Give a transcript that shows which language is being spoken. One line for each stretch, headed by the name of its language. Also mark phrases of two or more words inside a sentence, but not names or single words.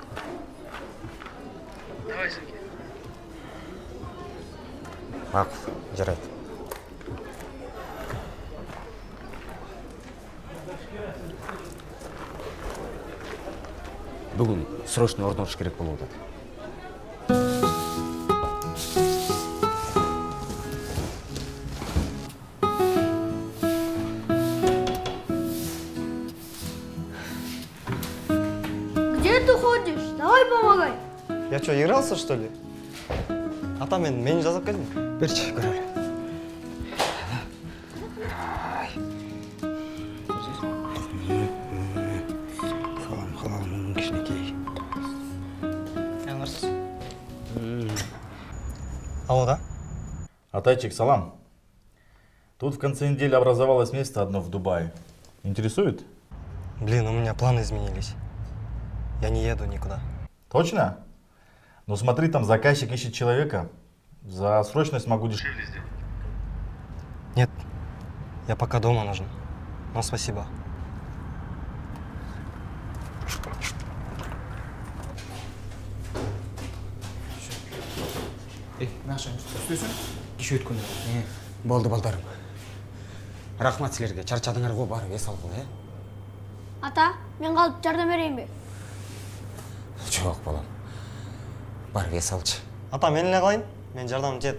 Russian: Давай, Саке.
Kyrgyz: Макул, жарайт. Бүгүн срочно орнотуш керек болуп атат.
Russian: Где ты ходишь? Давай помогай. Я что, игрался, что ли?
Kyrgyz: Ата, мен меню жазып келдим. Берчи, көрөлү.
Russian: Алло, да?
Kyrgyz: Атайчик, салам.
Russian: Тут в конце недели образовалось место одно в Дубае. Интересует? Блин, у меня планы изменились. Я не еду никуда. Точно? Ну смотри, там заказчик ищет человека. За срочность могу дешевле сделать. Нет, я пока дома нужен. Но спасибо.
Kyrgyz: Наша үстөсүн киш өткөндө. Болду балдарым. Рахмат силерге. Чарчадыңар го, барып эс алгыла, Ата, мен калып жардам берейинби? Жок, балам. Барып эс алчы. Ата, мен эле кылайын. Мен жардам жет.